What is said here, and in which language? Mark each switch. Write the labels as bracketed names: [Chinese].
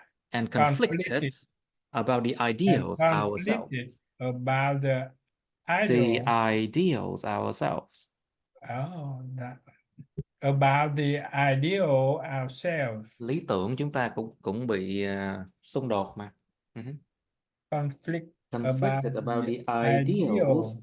[English] And conflicted about the ideals ourselves. About the ideals ourselves. About the ideal ourselves. [Vietnamese] Lý tưởng chúng ta cũng bị xung đột mà. [English] Conflicted about the ideals